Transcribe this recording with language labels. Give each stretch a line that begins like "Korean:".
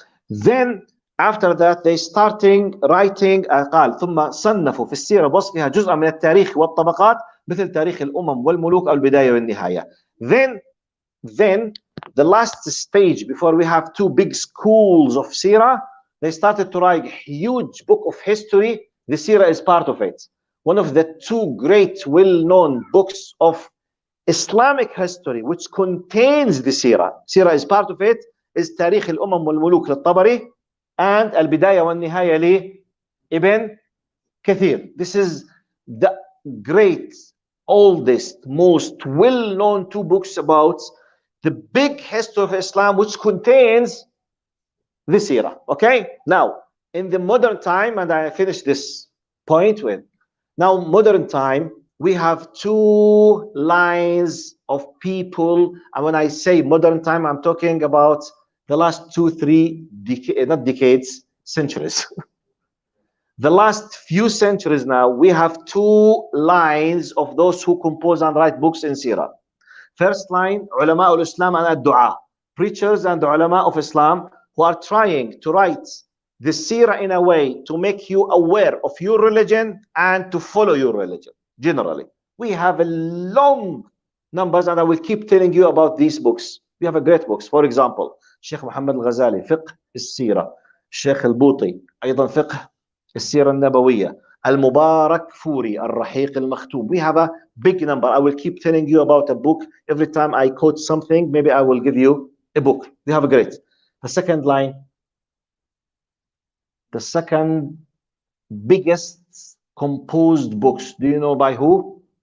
English: Then, after that, they starting writing
Arabic: قال ثم صنفوا في السيرة بوصفها جزءا من التاريخ والطبقات مثل تاريخ الأمم والملوك أو البداية والنهاية.
English: Then the last stage before we have two big schools of Seerah, they started to write a huge book of history. The Seerah is part of it. One of the two great well-known books of Islamic history which contains the Seerah. Seerah is part of it, is تاريخ الأمم والملوك للطبري and البداية والنهاية لابن كثير. This is the great, oldest, most well-known two books about the big history of Islam which contains the Seerah. Okay, now in the modern time, and I finish this point with, now modern time, we have two lines of people, and when I say modern time, I'm talking about the last 2-3 not decades, centuries. The last few centuries now, we have two lines of those who compose and write books in Seerah. First line, ulama al-Islam and ad-du'a, preachers and ulama of Islam who are trying to write the seerah in a way to make you aware of your religion and to follow your religion. Generally, we have a long numbers, and I will keep telling you about these books. We have a great books. For example, Sheikh Muhammad al-Ghazali, فقه السيرة. Sheikh al-Buti, أيضا فقه السيرة النبوية. Al-Mubarak Furi, Al-Rahiq al-Makhtoum. We have a big number. I will keep telling you about a book. Every time I quote something, maybe I will give you a book. We have a great. The second line, the second biggest composed books. Do you know by who?